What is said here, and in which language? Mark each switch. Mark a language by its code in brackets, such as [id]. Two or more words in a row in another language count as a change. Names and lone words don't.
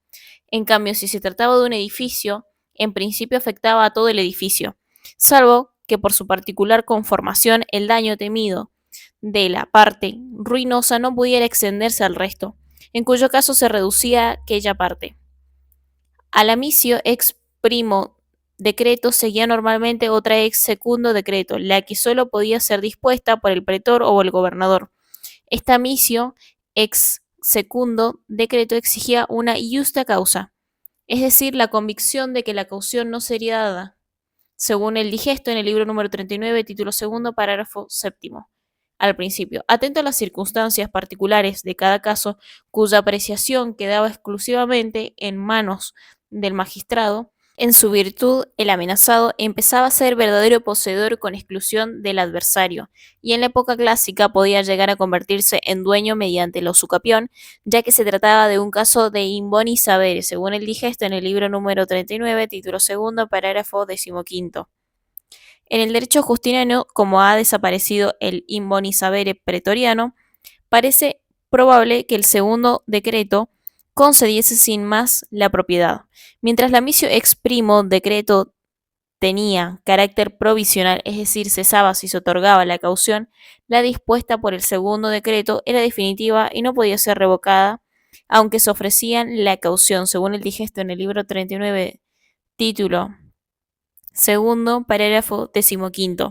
[es] En cambio, si se trataba de un edificio, en principio afectaba a todo el edificio, salvo que por su particular conformación el daño temido de la parte ruinosa no pudiera extenderse al resto, en cuyo caso se reducía aquella parte. Al amisio [la] ex primo decreto [es] seguía normalmente otra [la] ex secundo decreto, [es] la que solo podía ser dispuesta por el pretor o el gobernador. Esta [la] amisio ex secundo decreto [es] exigía una justa causa, es decir, la convicción de que la caución no sería dada, según el digesto en el libro número 39, título segundo, parágrafo séptimo. Al principio, atento a las circunstancias particulares de cada caso, cuya apreciación quedaba exclusivamente en manos del magistrado, en su virtud, el amenazado empezaba a ser verdadero poseedor con exclusión del adversario, y en la época clásica podía llegar a convertirse en dueño mediante la usucapión, ya que se trataba de un caso de [la] in boni sabere, [es] según el digesto en el libro número 39, título segundo, parágrafo 15. En el derecho justiniano, como ha desaparecido el [la] in boni sabere [es] pretoriano, parece probable que el segundo decreto concediese sin más la propiedad. Mientras la [la] missio ex primo decreto [es] tenía carácter provisional, es decir, cesaba si se otorgaba la caución, la dispuesta por el segundo decreto era definitiva y no podía ser revocada, aunque se ofrecían la caución, según el digesto en el libro 39, título segundo, parágrafo 15.